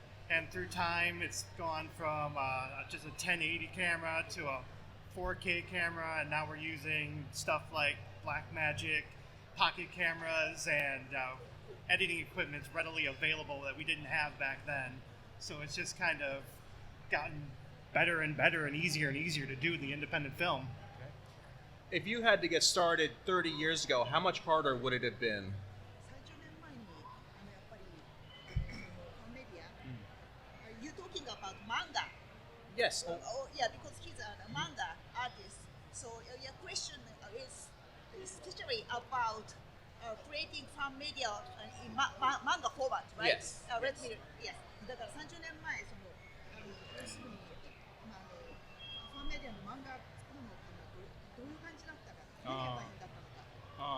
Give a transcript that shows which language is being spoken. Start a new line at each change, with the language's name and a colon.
English: And through time, it's gone from just a 1080 camera to a 4K camera, and now we're using stuff like Blackmagic pocket cameras and editing equipment's readily available that we didn't have back then. So it's just kind of gotten better and better and easier to do the independent film. If you had to get started 30 years ago, how much harder would it have been?
Japanese: 30年前にやっぱりファンメディア
English: Are you talking about manga? Yes. Oh yeah, because he's a manga artist. So your question is especially about creating fan media in manga format, right? Yes. Let me, yes.
Japanese: だから30年前その要するにファンメディアの漫画作るのってどういう感じだったか、どういう大変だったのか。